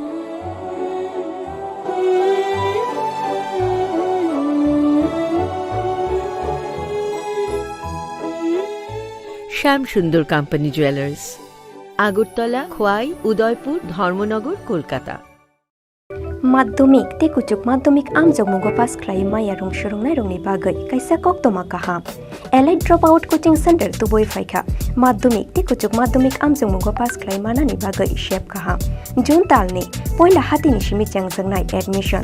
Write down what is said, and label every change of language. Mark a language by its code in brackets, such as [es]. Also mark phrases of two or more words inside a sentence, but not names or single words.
[bn] শ্যামসুন্দর কোম্পানি জুয়েলার্স, আগরতলা, খোয়াই, উদয়পুর, ধর্মনগর, কলকাতা। [trp] Maddomik te kuchuk maddomik amjongmugo pass khlai maya rong shorungnai rongni bagai kaisa koktoma kaham. Allied dropout coaching center tuboi phaikha. Maddomik te kuchuk maddomik amjongmugo pass khlai manani bagai shep kaham. June talni poila hatini shimi changjangnai admission.